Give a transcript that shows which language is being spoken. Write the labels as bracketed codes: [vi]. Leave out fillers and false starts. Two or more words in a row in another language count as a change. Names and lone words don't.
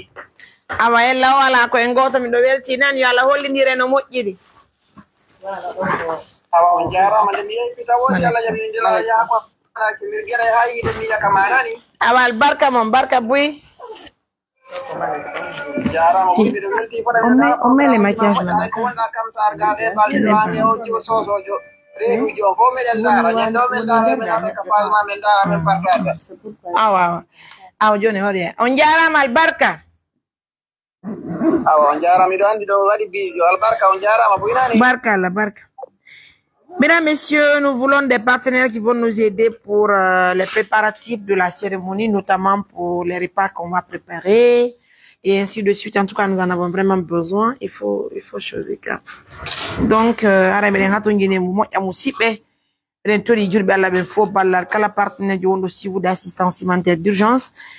[ff] Awa ella wala koye ngoto miɗo welti nan yo Allah hollidire no moƴƴiri. Awa on jarama nde mi yehi pita wosi Allah jaɓini ndila yaako mi gera hayide mi yaka manani. Awa albarka mon barka buy. Jarama mbiɗo welti [fr] on met les maquillages là. [ff] ko wonɗa kam sargal e balɗe wange o jiwo sosojo reeduji o fof meɗen dara ñande o men dara men ade ka falma men dara men partage. Awa joni hoɗe on jarama albarka. Awa on jarama miɗo andi ɗo waɗi bijo albarka on jarama buynani. Barka Allah barka. [fr] Mesdames, Messieurs, nous voulons des partenaires qui vont nous aider pour les préparatifs de la cérémonie, notamment pour les repas qu'on va préparer et ainsi de suite. En tout cas, nous en avons vraiment besoin. Il faut choisir. Donc, kala partenaire aussi d'assistance humanitaire d'urgence.